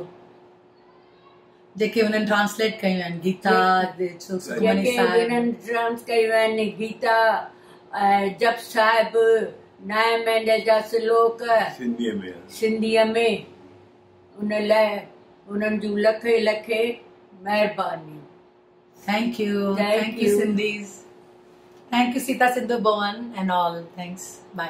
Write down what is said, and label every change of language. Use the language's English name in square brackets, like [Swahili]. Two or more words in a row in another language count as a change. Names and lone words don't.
[Sindhi] जेके उन्हनि ट्रांसलेट कयूं आहिनि गीता, सुखमनी जेके साहिब, उन्हनि ट्रांस कयूं आहिनि गीता, जप साहिब, 9 महीने जा श्लोक सिंधीअ में। उन लाइ उन्हनि जूं लखे लखे महिरबानी। [English] Thank you. Thank you, Sindhis. Thank you, Sita Sindhu Bhavan and all. Thanks. Bye.